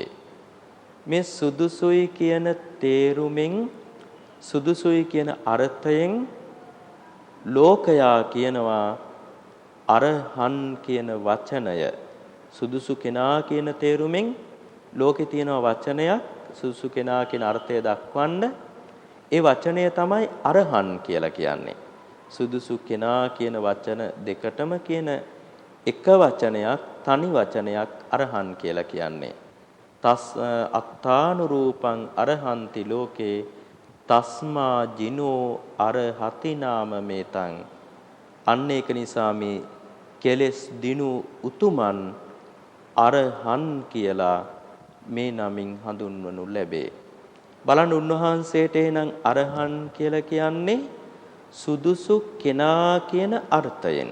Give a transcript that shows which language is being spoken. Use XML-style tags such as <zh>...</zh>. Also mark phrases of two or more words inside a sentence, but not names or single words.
<si>මේ සුදුසුයි කියන තේරුමෙන් සුදුසුයි කියන අර්ථයෙන් ලෝකයා කියනවා අරහන් කියන වචනය සුදුසු කෙනා කියන තේරුමෙන් ලෝකේ තියෙන වචනයක් සුදුසු කෙනා කියන අර්ථය දක්වන්න ඒ වචනය තමයි අරහන් කියලා කියන්නේ. සුදුසු කෙනා කියන වචන දෙකටම කියන එක වචනයක් තනි වචනයක් අරහන් කියලා කියන්නේ.</si> <pi>තස් අත්තානුරූපං අරහන්ති ලෝකේ තස්මා ජිනෝ අරහති නාම මේතං.</pi> <si>අන්න ඒක නිසා මේ කෙලෙස් දිනු උතුමන් අරහන් කියලා මේ නමින් හඳුන්වනු ලැබේ. බලන්න උන්වහන්සේට එනම් අරහන් කියලා කියන්නේ සුදුසු කෙනා කියන අර්ථයෙන්.</si>